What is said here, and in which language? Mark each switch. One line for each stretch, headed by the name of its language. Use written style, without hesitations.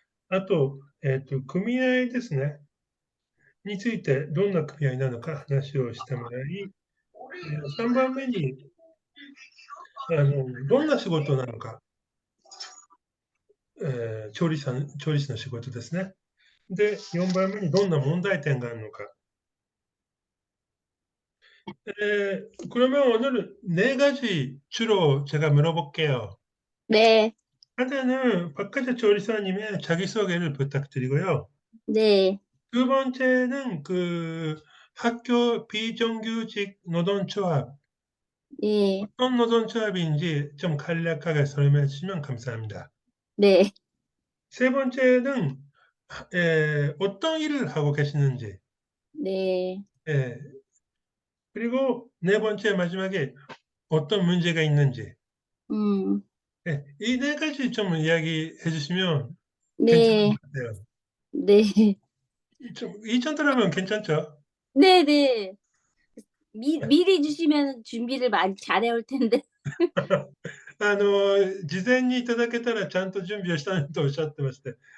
Japanese: あと、組合ですね、についてどんな組合なのか話をしてもらい、3番目にどんな仕事なのか、調理師の仕事ですね。で、4番目にどんな問題点があるのか。
Korean: 그러면 오늘 네 가지 주로 제가 물어볼게요. 네. 하나는 박하재 조리사님의 자기소개를 부탁드리고요. 네. 두 번째는 그 학교 비정규직 노동조합, 예. 어떤 노동조합인지 좀 간략하게 설명해 주시면 감사합니다. 네. 세 번째는 어떤 일을 하고 계시는지, 네. 예, 그리고 네 번째 마지막에 어떤 문제가 있는지, 음. 이 네 가지 좀 이야기해 주시면 괜찮은 네, 것 같아요. 네, 이 정도라면 괜찮죠? 네, 네. 미리 주시면 준비를 많이 잘해올 텐데.
Japanese: 事前にいただけたらちゃんと準備をしたいとおっしゃってまして。